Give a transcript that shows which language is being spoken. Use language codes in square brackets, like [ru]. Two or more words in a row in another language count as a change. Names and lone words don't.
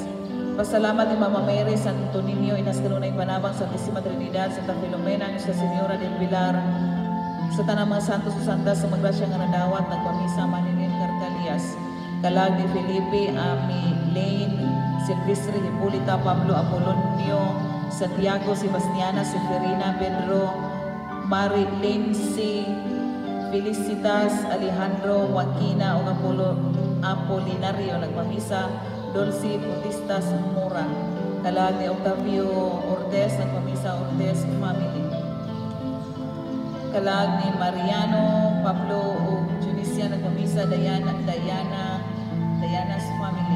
[ceb] Pasalamat ni Mama Mary Santo Niño Inas Kanunay Panabang Santissima Trinidad Santa Filomena Nuestra Señora del Pilar sa tanang mga santos o santas sa magrasya nga nadawat nagpamisa Manilin Carcalias. Kalag ni Felipe Ami Lane Silvestre Hipólita Pablo Apolonio Santiago Sebastiana Seferina Pedro Mari Lindsay Felicitas Alejandro Joaquina o Apolinario nagpamisa Dulce Cotistas Mura. Kalag ni Octavio Ortez nagpamisa Ortez family. Kalag ni Mariano Pablo o Junicia nagpamisa Diana's family.